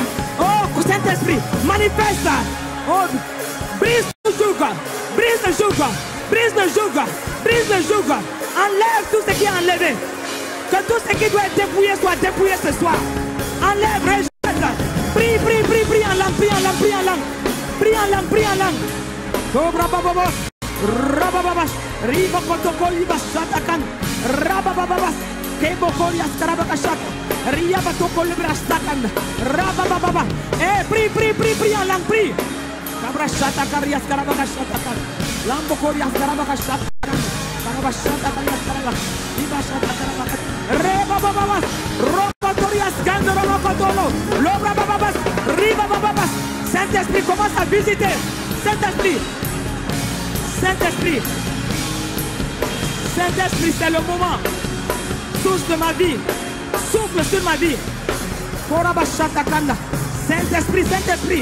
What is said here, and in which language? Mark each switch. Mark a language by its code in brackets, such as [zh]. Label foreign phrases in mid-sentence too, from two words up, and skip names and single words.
[fr] Oh Saint-Esprit, manifeste. Oh, brise le joug, brise le joug, brise le joug, brise le joug. Enlève tout ce qui est enlevé. Que tout ce qui doit être dépouillé soit dépouillé ce soir. Enlève, rejette. Prie, prie, prie, prie en langue, prie en langue, prie en langue. Prie en langue, prie en langue. Rabababas, rabababas, ribakotokoliba shatakan, rabababas, kebokorias karabakashat, riabatokolibrastakan, rababababa. Eh, prie, prie, prie, prie en langue, prie. Kabrashatakarias karabakashatakan, lambokorias karabakashatakan, karabashatakarias karabak, ibashatakarabak, rebababas, robatorias kandorobakotolo, lobababas, ribababas. Saint-Esprit commence à visiter. Saint-Esprit, Saint-Esprit, Saint-Esprit, c'est le moment. Source de ma vie, souffle sur ma vie. Saint-Esprit, Saint-Esprit.